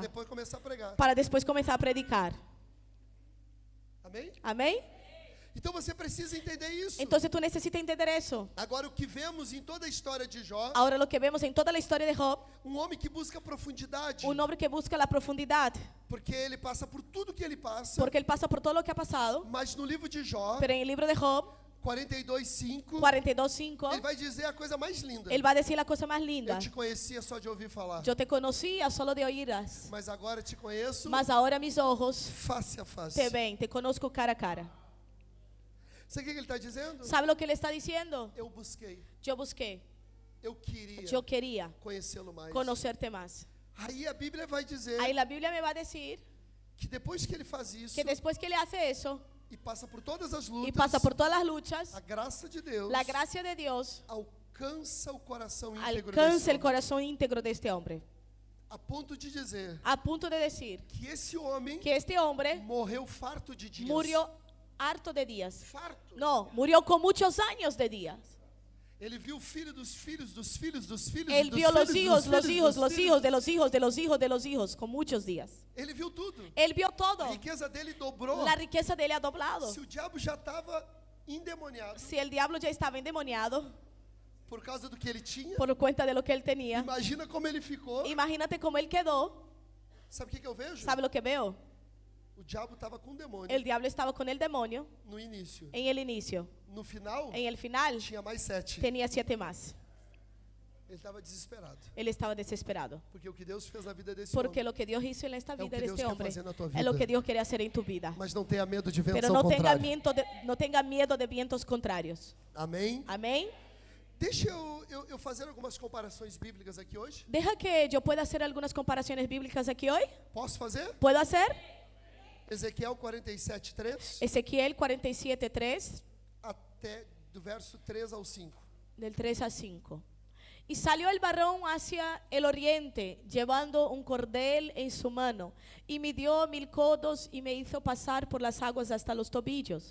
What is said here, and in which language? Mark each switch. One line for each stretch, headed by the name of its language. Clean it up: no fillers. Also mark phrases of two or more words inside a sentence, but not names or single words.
Portuguese: depois começar a pregar.
Spanish: para después comenzar a predicar.
Portuguese: Amém?
Spanish: Amén.
Portuguese: Então você precisa entender isso.
Spanish: Entonces tú necesitas entender eso.
Portuguese: Agora o que vemos em toda a história de Jó,
Spanish: Ahora lo que vemos en toda la historia de Job,
Portuguese: homem que busca profundidade,
Spanish: un hombre que busca la profundidad,
Portuguese: porque ele passa por tudo que ele passa,
Spanish: porque él pasa por todo lo que ha pasado.
Portuguese: mas no livro de Jó,
Spanish: Pero en el libro de Job
Portuguese: 42:5,
Spanish: 42:5,
Portuguese: ele vai dizer a coisa mais linda.
Spanish: él va a decir la cosa más
Portuguese: Eu
Spanish: linda.
Portuguese: te conhecia só de ouvir falar,
Spanish: Yo te conocía solo de oídas,
Portuguese: mas agora te conheço
Spanish: mas ahora mis ojos
Portuguese: face a face.
Spanish: te ven, te conozco cara a cara.
Portuguese: Sabe o que ele está dizendo?
Spanish: ¿Sabe lo que él está diciendo?
Portuguese: Eu busquei,
Spanish: Yo busqué,
Portuguese: eu queria
Spanish: yo quería
Portuguese: conhecê-lo mais.
Spanish: conocerte más.
Portuguese: Aí a Bíblia vai dizer
Spanish: Ahí la Biblia me va a decir
Portuguese: que depois que ele faz isso
Spanish: que después que él hace eso
Portuguese: e passa por todas as
Spanish: y
Portuguese: lutas,
Spanish: pasa por todas las luchas,
Portuguese: a graça de Deus
Spanish: la gracia de Dios
Portuguese: alcança o coração íntegro
Spanish: alcanza
Portuguese: desse
Spanish: el
Portuguese: homem,
Spanish: corazón íntegro de este hombre,
Portuguese: a ponto de dizer
Spanish: a punto de decir
Portuguese: que esse homem
Spanish: que este hombre
Portuguese: morreu farto de dias.
Spanish: murió harto de días.
Portuguese: Farto.
Spanish: No, murió con muchos años de días.
Portuguese: Ele viu o filho dos filhos dos filhos dos filhos
Spanish: Él
Portuguese: dos
Spanish: vio los
Portuguese: filhos,
Spanish: hijos,
Portuguese: dos
Spanish: los
Portuguese: filhos,
Spanish: hijos,
Portuguese: dos
Spanish: los
Portuguese: filhos.
Spanish: hijos de los hijos, de los hijos, de los hijos, con muchos días.
Portuguese: Ele viu tudo.
Spanish: Él vio todo.
Portuguese: A riqueza dele dobrou.
Spanish: La riqueza de él ha doblado.
Portuguese: Se o diabo já estava endemoniado
Spanish: Si el diablo ya estaba endemoniado
Portuguese: por causa do que ele tinha,
Spanish: por cuenta de lo que él tenía,
Portuguese: imagina como ele ficou.
Spanish: imagínate cómo él quedó.
Portuguese: Sabe o que eu vejo?
Spanish: ¿Sabe lo que veo?
Portuguese: O diabo estava com um demônio
Spanish: El diablo estaba con el demonio
Portuguese: no início.
Spanish: en el inicio.
Portuguese: No final,
Spanish: En el final
Portuguese: tinha mais 7.
Spanish: tenía 7 más.
Portuguese: Ele estava desesperado.
Spanish: Él estaba desesperado.
Portuguese: Porque o que Deus fez na vida desse
Spanish: Porque
Portuguese: homem.
Spanish: lo que Dios hizo en esta
Portuguese: É o
Spanish: vida
Portuguese: que
Spanish: de
Portuguese: Deus
Spanish: este
Portuguese: quer
Spanish: hombre
Portuguese: fazer na tua
Spanish: es lo
Portuguese: vida.
Spanish: que Dios quiere hacer en tu vida.
Portuguese: Mas não tenha medo de ventos
Spanish: Pero
Portuguese: ao
Spanish: no tenga,
Portuguese: contrário.
Spanish: no tenga miedo de vientos contrarios.
Portuguese: Amém?
Spanish: Amén.
Portuguese: Deixa eu fazer algumas comparações bíblicas aqui hoje.
Spanish: Deja que yo pueda hacer algunas comparaciones bíblicas aquí hoy.
Portuguese: Posso fazer?
Spanish: ¿Puedo hacer?
Portuguese: Ezequiel 47:3
Spanish: Ezequiel 47:3,
Portuguese: até do verso 3 ao 5.
Spanish: del 3 a 5. Y salió el varón hacia el oriente, llevando un cordel en su mano, y midió 1000 codos y me hizo pasar por las aguas hasta los tobillos.